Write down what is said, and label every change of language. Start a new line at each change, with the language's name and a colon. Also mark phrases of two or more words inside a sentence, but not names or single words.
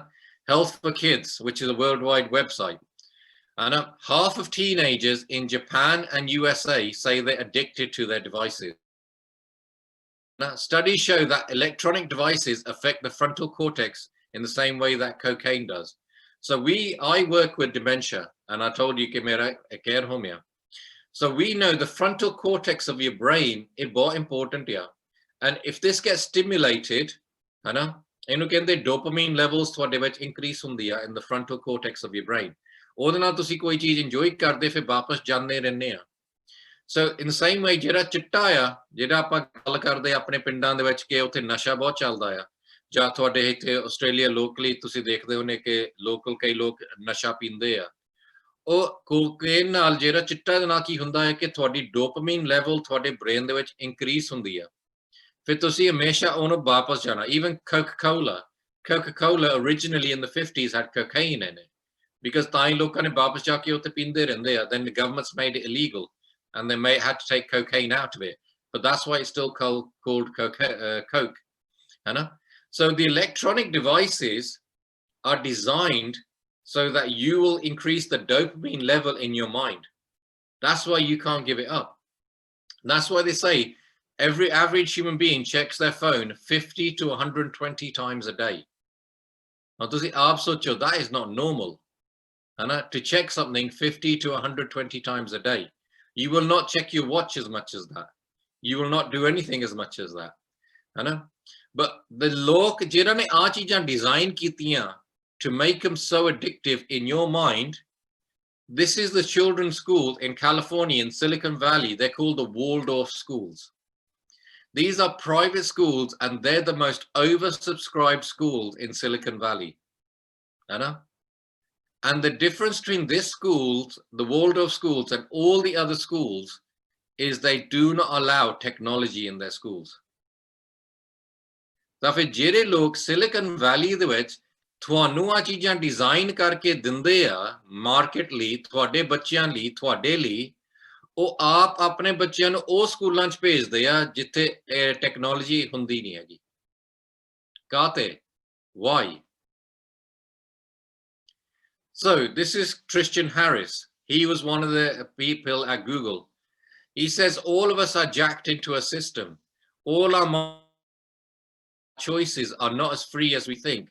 English: Health for Kids, which is a worldwide website. Half of teenagers in Japan and USA say they're addicted to their devices. Now, studies show that electronic devices affect the frontal cortex in the same way that cocaine does. So I work with dementia, and I told you
Hindi: कि मेरा care home है.
English: So we know the frontal cortex of your brain is very important here. And if this gets stimulated,
Punjabi: ਇਹਨੂੰ ਕਹਿੰਦੇ
English: dopamine levels
Punjabi: ਤੁਹਾਡੇ ਵਿੱਚ increase ਹੁੰਦੀ ਆ
English: in the frontal cortex of your brain.
Punjabi: ਉਹਦੇ ਨਾਲ ਤੁਸੀਂ ਕੋਈ ਚੀਜ਼ enjoy ਕਰਦੇ ਫਿਰ ਵਾਪਸ ਜਾਂਦੇ ਰਹਿੰਦੇ ਆ.
English: So in the same way,
Punjabi: ਜਿਹੜਾ ਚਿੱਟਾ ਆ, ਜਿਹੜਾ ਆਪਾਂ ਗੱਲ ਕਰਦੇ ਆਪਣੇ ਪਿੰਡਾਂ ਦੇ ਵਿੱਚ ਕਿ ਉੱਥੇ ਨਸ਼ਾ ਬਹੁਤ ਚੱਲਦਾ ਆ, ਜਾਂ ਤੁਹਾਡੇ ਇੱਥੇ ਆਸਟ੍ਰੇਲੀਆ ਲੋਕਲੀ ਤੁਸੀਂ ਦੇਖਦੇ ਹੋਣੇ ਕਿ ਲੋਕਲ ਕਈ ਲੋਕ ਨਸ਼ਾ ਪੀਂਦੇ ਆ, ਉਹ ਕੋਕੇਨ ਨਾਲ ਜਿਹੜਾ ਚਿੱਟਾ ਦੇ ਨਾਲ ਕੀ ਹੁੰਦਾ ਹੈ ਕਿ ਤੁਹਾਡੀ
English: dopamine level
Punjabi: ਤੁਹਾਡੇ ਬ੍ਰੇਨ ਦੇ ਵਿੱਚ ਇਨਕਰੀਜ਼ ਹੁੰਦੀ ਆ, ਫਿਰ ਤੁਸੀਂ ਹਮੇਸ਼ਾ ਉਹਨੂੰ ਵਾਪਸ ਜਾਣਾ.
English: Even Coca-Cola originally in the 50s had cocaine in it, because
Punjabi: ਤਾਂ ਹੀ ਲੋਕਾਂ ਨੇ ਵਾਪਸ ਜਾ ਕੇ ਉੱਥੇ ਪੀਂਦੇ ਰਹਿੰਦੇ ਆ.
English: Then the governments made it illegal, and they had to take cocaine out of it, but that's why it's still called Coke. So the electronic devices are designed so that you will increase the dopamine level in your mind. That's why you can't give it up. That's why they say every average human being checks their phone 50 to 120 times a day. Now, that is not normal. To check something 50 to 120 times a day. You will not check your watch as much as that. You will not do anything as much as that. But the
Punjabi: lok ਜਿਹਨਾਂ ਨੇ ਆ ਚੀਜ਼ਾਂ design ਕੀਤੀਆਂ
English: to make them so addictive in your mind, this is the children's schools in California, in Silicon Valley. They're called the Waldorf schools. These are private schools, and they're the most oversubscribed schools in Silicon Valley. And the difference between this schools, the Waldorf schools, and all the other schools is they do not allow technology in their schools.
Punjabi: ਤਾਂ ਫਿਰ ਜਿਹੜੇ ਲੋਕ Silicon Valley ਦੇ ਵਿੱਚ ਤੁਹਾਨੂੰ ਆ ਚੀਜ਼ਾਂ ਡਿਜ਼ਾਈਨ ਕਰਕੇ ਦਿੰਦੇ ਆ ਮਾਰਕੀਟ ਲਈ, ਤੁਹਾਡੇ ਬੱਚਿਆਂ ਲਈ, ਤੁਹਾਡੇ ਲਈ, ਉਹ ਆਪ ਆਪਣੇ ਬੱਚਿਆਂ ਨੂੰ ਉਹ ਸਕੂਲਾਂ 'ਚ ਭੇਜਦੇ ਆ ਜਿੱਥੇ ਟੈਕਨੋਲੋਜੀ ਹੁੰਦੀ ਨਹੀਂ ਹੈਗੀ. ਕਾਹਤੇ?
English: Why? So this is Christian Harris. He was one of the people at Google. He says all of us are jacked into a system. All our choices are not as free as we think.